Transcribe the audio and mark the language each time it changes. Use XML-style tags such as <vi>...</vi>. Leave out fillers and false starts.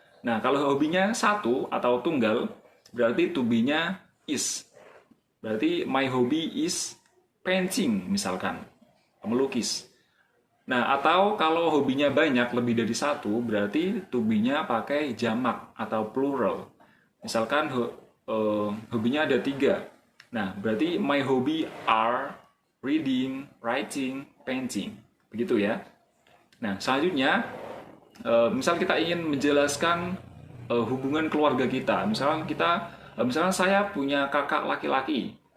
<id>Nah, kalau hobinya satu atau tunggal, berarti to be-nya is. Berarti</id> <en>my hobby is painting,</en> <id>misalkan, melukis. Nah, atau kalau hobinya banyak, lebih dari satu, berarti to be-nya pakai jamak atau plural. Misalkan hobinya ada 3. Nah, berarti</id> <en>my hobby are reading, writing, painting.</en> <id>Begitu ya. Nah, selanjutnya, misal kita ingin menjelaskan hubungan keluarga kita. Misalkan saya punya kakak laki-laki.</id>